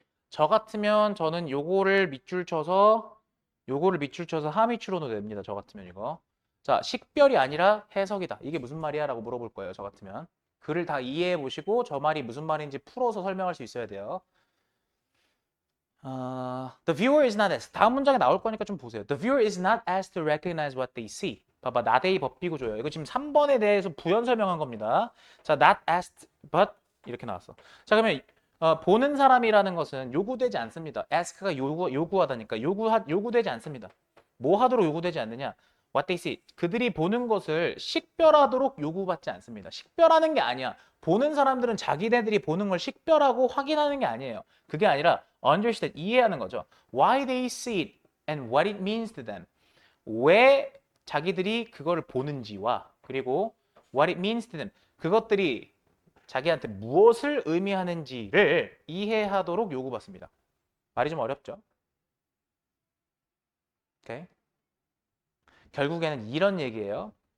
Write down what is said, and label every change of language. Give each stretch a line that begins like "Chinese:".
Korean: 저 같으면 저는 요거를 밑줄 쳐서 하미추로도 냅니다. 저 같으면 이거. 자, 식별이 아니라 해석이다. 이게 무슨 말이야? 라고 물어볼 거예요. 저 같으면. 글을 다 이해해 보시고 저 말이 무슨 말인지 풀어서 설명할 수 있어야 돼요.
English: The viewer is not asked.
Korean: 다음 문장에 나올 거니까 좀 보세요.
English: The viewer is not asked to recognize what they see.
Korean: 봐봐, not a 법비 구조예요. 이거 지금 3번에 대해서 부연 설명한 겁니다. 자,
English: not asked but
Korean: 이렇게 나왔어. 자, 그러면 보는 사람이라는 것은 요구되지 않습니다. ask가 요구하다니까 요구되지 않습니다. 뭐 하도록 요구되지 않느냐?
English: What they see.
Korean: 그들이 보는 것을 식별하도록 요구받지 않습니다. 식별하는 게 아니야. 보는 사람들은 자기네들이 보는 걸 식별하고 확인하는 게 아니에요. 그게 아니라 understand, 이해하는 거죠.
English: Why they see it and what it means to them.
Korean: 왜 자기들이 그거를 보는지와 그리고
English: what it means to them.
Korean: 그것들이 자기한테 무엇을 의미하는지를 이해하도록 요구받습니다. 말이 좀 어렵죠? 오케이. 결국에는 이런 얘기예요.